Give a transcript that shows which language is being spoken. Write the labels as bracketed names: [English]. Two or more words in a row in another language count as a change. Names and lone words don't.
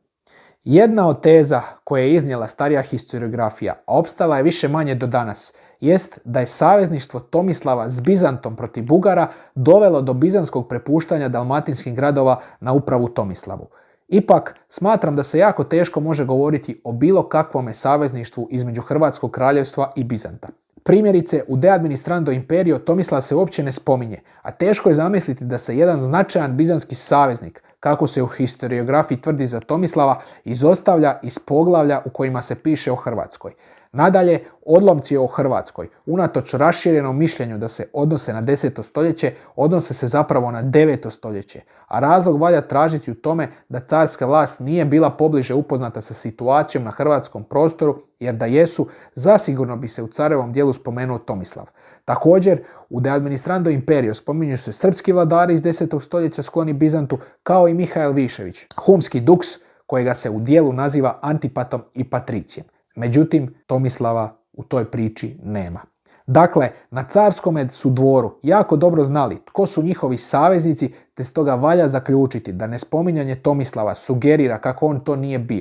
[Croatian] Jedna od teza koje je iznijela starija historiografija, a opstala je više manje do danas, jest da je savezništvo Tomislava s Bizantom protiv Bugara dovelo do bizanskog prepuštanja dalmatinskih gradova na upravu Tomislavu. Ipak, smatram da se jako teško može govoriti o bilo kakvome savezništvu između Hrvatskog kraljevstva i Bizanta. Primjerice, u De administrando imperio Tomislav se uopće ne spominje, a teško je zamisliti da se jedan značajan bizanski saveznik, kako se u historiografiji tvrdi za Tomislava, izostavlja iz poglavlja u kojima se piše o Hrvatskoj. Nadalje, odlomci o Hrvatskoj, unatoč raširenom mišljenju da se odnose na 10. stoljeće, odnose se zapravo na 9. stoljeće, a razlog valja tražiti u tome da carska vlast nije bila pobliže upoznata sa situacijom na hrvatskom prostoru, jer da jesu, zasigurno bi se u carevom dijelu spomenuo Tomislav. Također, u De administrando imperio spominju se srpski vladari iz 10. stoljeća skloni Bizantu, kao i Mihael Višević, humski duks, kojega se u dijelu naziva Antipatom i Patricijem. Međutim, Tomislava u toj priči nema. Dakle, na carskome su dvoru jako dobro znali tko su njihovi saveznici, te stoga valja zaključiti da nespominjanje Tomislava sugerira kako on to nije bio.